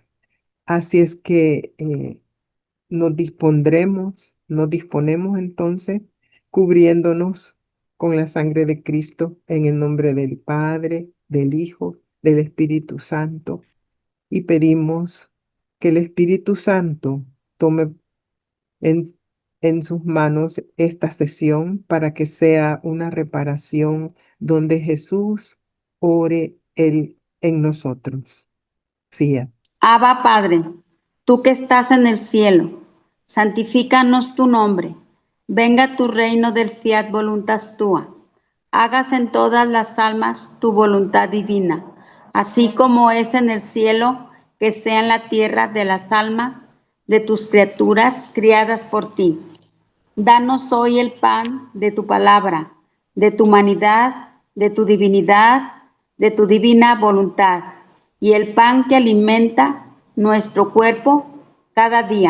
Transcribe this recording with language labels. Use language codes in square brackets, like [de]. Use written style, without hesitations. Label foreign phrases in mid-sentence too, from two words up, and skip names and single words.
[es] Así es que nos disponemos entonces cubriéndonos con la sangre de Cristo en el nombre del Padre, del Hijo, del Espíritu Santo, y pedimos que el Espíritu Santo tome en, en sus manos esta sesión para que sea una reparación donde Jesús ore Él en nosotros. Fía. Abba Padre, tú que estás en el cielo, santifícanos tu nombre. Venga tu reino del [la] fiat voluntas tua. [es] Hágase en todas las almas tu voluntad divina, así como es en el cielo, que sea en la tierra de las almas de tus criaturas criadas por ti. Danos hoy el pan de tu palabra, de tu humanidad, de tu divinidad, de tu divina voluntad, y el pan que alimenta nuestro cuerpo cada día.